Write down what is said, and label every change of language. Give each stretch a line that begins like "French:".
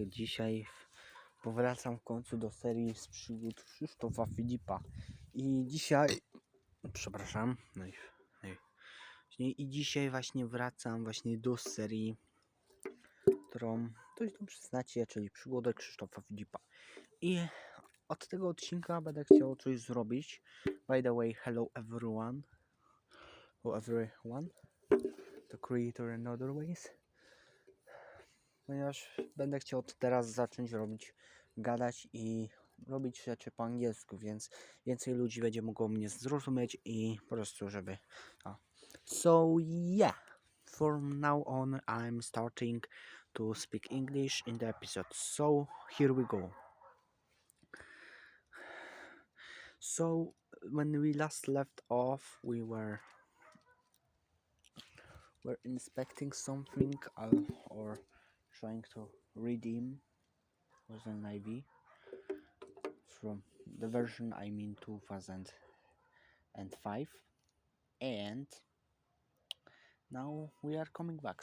Polish: Dzisiaj powracam w końcu do serii z przygód Krzysztofa Filipa i dzisiaj, przepraszam, i dzisiaj właśnie wracam do serii, którą dość dobrze znacie, czyli przygody Krzysztofa Filipa. I od tego odcinka będę chciał coś zrobić.
English: By the way, hello everyone. The creator and other ways,
Polish: ponieważ będę chciał od teraz zacząć gadać i robić rzeczy po angielsku, więc więcej ludzi będzie mogło mnie zrozumieć i po prostu
English: So yeah, from now on I'm starting to speak English in the episode, so here we go. So when we last left off, we're inspecting something or trying to redeem was an IV from the version 2005, and now we are coming back.